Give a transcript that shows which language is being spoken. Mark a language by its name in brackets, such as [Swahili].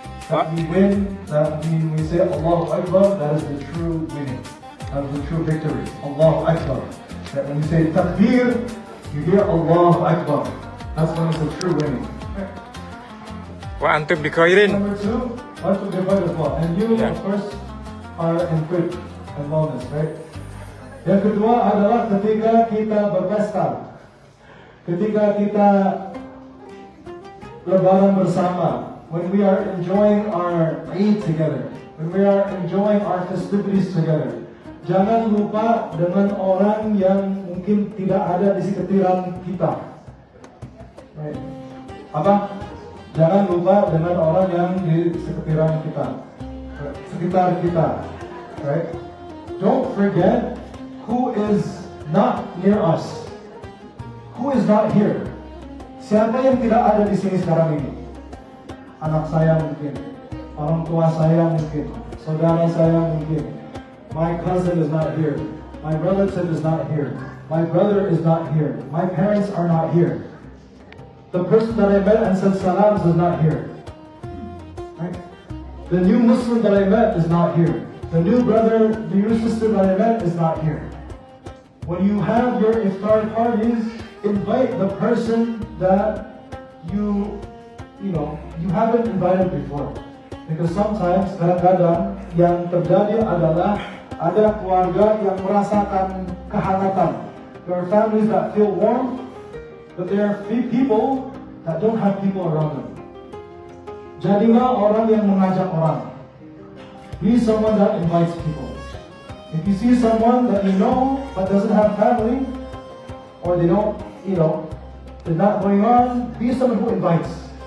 [English] That we win, that we say Allahu Akbar, that is the true winning, that is the true victory. Allahu Akbar. That when you say Takbir, you hear Allahu Akbar. That's when it's a true winning. [Arabic] Wa antum bi khairin. [English] Number two, want to give as well. And you, Yeah. of course, are in good and wellness, right? [Indonesian] Yang kedua adalah ketika kita berpesta. Ketika kita lebaran bersama. [English] When we are enjoying our Eid together. When we are enjoying our festivities together. [Indonesian] Jangan lupa dengan orang yang mungkin tidak ada di sekitaran kita. Right. Apa? Jangan lupa dengan orang yang di sekitaran kita. Sekitar kita. Right? [English] Don't forget who is not near us. Who is not here? [Indonesian] Siapa yang tidak ada di sini sekarang ini? Anak saya mungkin, orang tua saya mungkin, saudara saya mungkin. [English] My cousin is not here. My relative is not here. My brother is not here. My parents are not here. The person that I met and said salams is not here. Right? The new Muslim that I met is not here. The new brother, the new sister that I met is not here. When you have your iftar parties, invite the person that you haven't invited before. Because sometimes [Indonesian] kadang-kadang yang terjadi adalah ada keluarga yang merasakan kehangatan. [English] There are families that feel warm, but there are people that don't have people around them. [Indonesian] Jadilah orang yang mengajak orang. [English] Be someone that invites people. If you see someone that you know but doesn't have family, or they don't, they're not going on, be someone who invites.